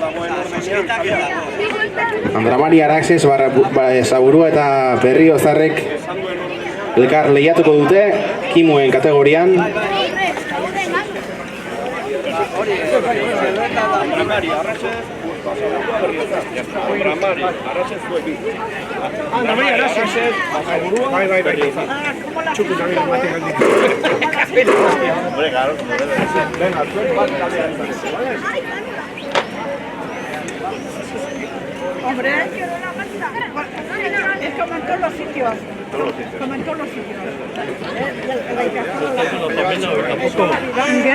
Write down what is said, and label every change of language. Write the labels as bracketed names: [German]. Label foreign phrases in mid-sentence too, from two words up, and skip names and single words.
[Basque] Andramari Araxes, Zaburua eta Berriozarrek elkar lehiatuko dute kimuen kategorian. Andramari Araxes, zuekin. Andramari Araxes, Zaburua, Berriozar. [Spanish] Txuku también lo maten al día. Hombre, claro, como debe de ser. Venga, tú eres parte de la ¿vale? Hombre, es como en todos los sitios. Como en todos los sitios. ¿Qué?